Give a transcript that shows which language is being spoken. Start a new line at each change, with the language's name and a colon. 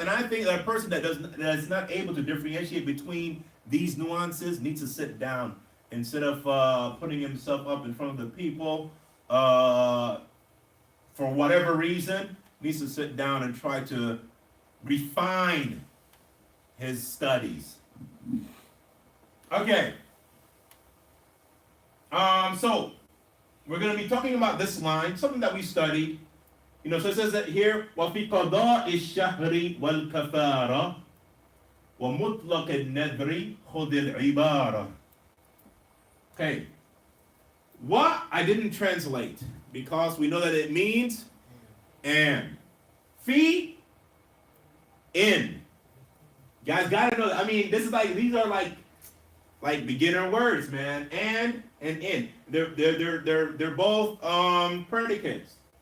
English: And I think that a person that is not able to differentiate between these nuances needs to sit down instead of putting himself up in front of the people for whatever reason. Needs to sit down and try to refine his studies. Okay. So we're going to be talking about this line, something that we studied.
Arabic: So it says that here, وَفِي قَضَاءِ الشَّهْرِ وَالْكَفَارَةِ وَمُطْلَقِ النَّذْرِ خُذِ الْعِبَارَةِ.
English: Okay. What I didn't translate, because we know that it means and. Fi, in. You guys gotta know. I mean, these are like beginner words, man. And in. They're both predicates.